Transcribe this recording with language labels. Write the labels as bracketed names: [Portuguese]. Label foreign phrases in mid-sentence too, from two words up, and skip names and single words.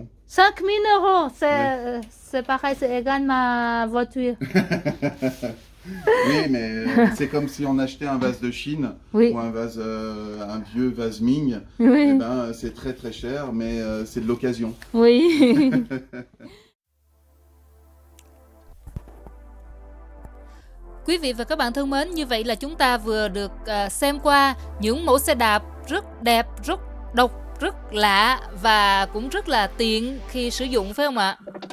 [French] 5 000 euros. C'est pareil, c'est égal ma voiture. Oui, mais c'est comme si on achetait un vase de Chine Oui. ou un vieux vase Ming. Oui. Eh ben, c'est très très cher, mais c'est de l'occasion. Oui. [Vietnamese] Quý vị và các bạn thân mến, như vậy là chúng ta vừa được xem qua những mẫu xe đạp rất đẹp, rất độc, rất lạ và cũng rất là tiện khi sử dụng, phải không ạ?